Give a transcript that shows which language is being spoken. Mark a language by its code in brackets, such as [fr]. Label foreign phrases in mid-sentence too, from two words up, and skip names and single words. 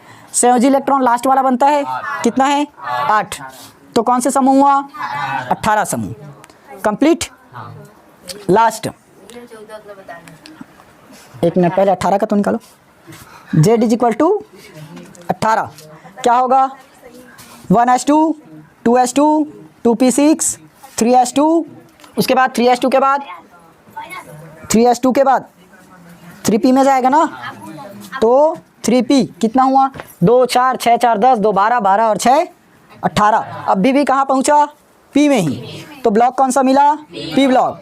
[hi] संयोजी इलेक्ट्रॉन लास्ट वाला बनता है, कितना है? 8। तो कौन से समूह हुआ? 18 समूह। कंप्लीट। लास्ट एक मिनट पहले 18 का तो निकालो। Z [en] is equal to [hi] 18 क्या होगा? 1s2 2s2 2p6 3s2, उसके बाद 3s2 के बाद 3s2 के बाद 3p में जाएगा ना, तो 3p कितना हुआ? 2 4 6 4 10 2 12 12 और 6 18। अब भी कहाँ पहुँचा? p में ही। तो ब्लॉक कौन सा मिला? p ब्लॉक।